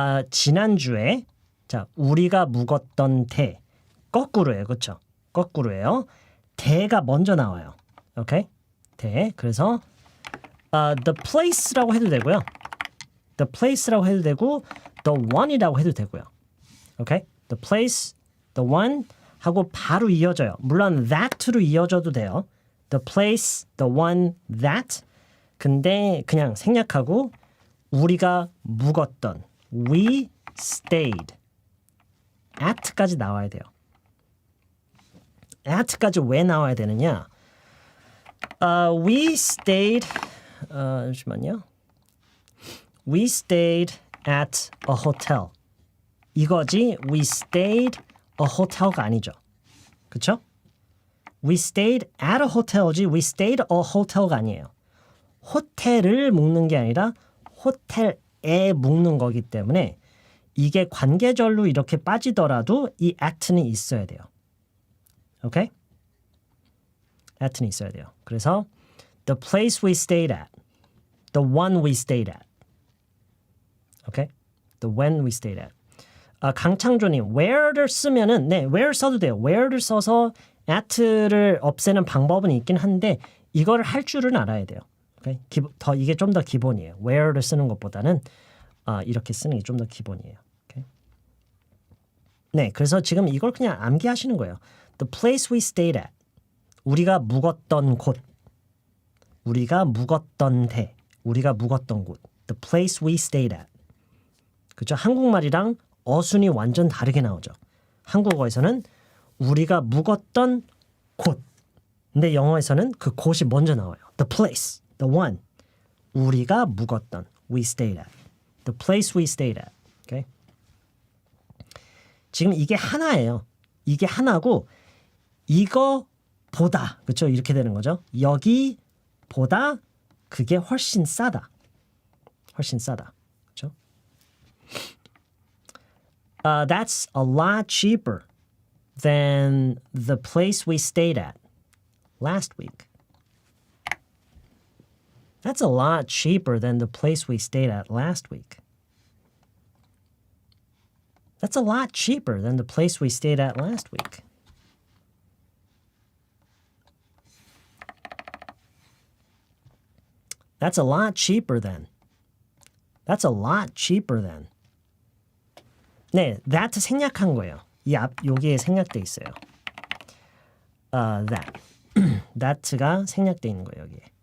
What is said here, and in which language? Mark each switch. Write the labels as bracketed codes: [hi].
[ko] 지난주에 자, 우리가 묵었던 대 거꾸로예요. 그렇죠? 거꾸로예요. 대가 먼저 나와요. 오케이? 대. 그래서 the place라고 해도 되고요. the place라고 해도 되고 the one이라고 해도 되고요. 오케이? the place, the one 하고 바로 이어져요. 물론 that로 이어져도 돼요. the place, the one, that. 근데 그냥 생략하고 우리가 묵었던 we stayed at까지 나와야 돼요. at까지 왜 나와야 되느냐? [en] We stayed [ko] 잠시만요. [en] We stayed at a hotel. [ko] 이거지 [en] we stayed a hotel [ko] 가 아니죠. 그쵸? [en] We stayed at a hotel지 we stayed a hotel가 아니에요. [ko] 호텔을 묵는 게 아니라 호텔에 묵는 거기 때문에 이게 관계절로 이렇게 빠지더라도 이 at는 있어야 돼요. 오케이? at는 있어야 돼요. 그래서 [en] the place we stayed at, the one we stayed at. 오케이? the when we stayed at. [ko] 강창조님, where를 쓰면은 네, where 써도 돼요. where를 써서 at를 없애는 방법은 있긴 한데 이걸 할 줄은 알아야 돼요. 오케이? 이게 좀 더 기본이에요. where를 쓰는 것보다는 이렇게 쓰는 게 좀 더 기본이에요. 오케이? 네, 그래서 지금 이걸 그냥 암기하시는 거예요. [en] The place we stayed at. [ko] 우리가 묵었던 곳. 우리가 묵었던 데. 우리가 묵었던 곳. [en] The place we stayed at. [ko] 그죠? 한국말이랑 어순이 완전 다르게 나오죠. 한국어에서는 우리가 묵었던 곳. 근데 영어에서는 그 곳이 먼저 나와요. [en] The place, the one. [ko] 우리가 묵었던, [en] we stayed at. The place we stayed at. Okay? [ko] 지금 이게 하나예요. 이게 하나고 이거보다, 그렇죠? 이렇게 되는 거죠. 여기보다 그게 훨씬 싸다. 훨씬 싸다. 그렇죠? [en] That's a lot cheaper than the place we stayed at last week. That's a lot cheaper than the place we stayed at last week. That's a lot cheaper than the place we stayed at last week. That's a lot cheaper than. That's a lot cheaper than. [ko] 네, that 생략한 거예요. 이 앞 여기에 생략돼 있어요. [en] That. [ko] that가 생략돼 있는 거예요, 여기에.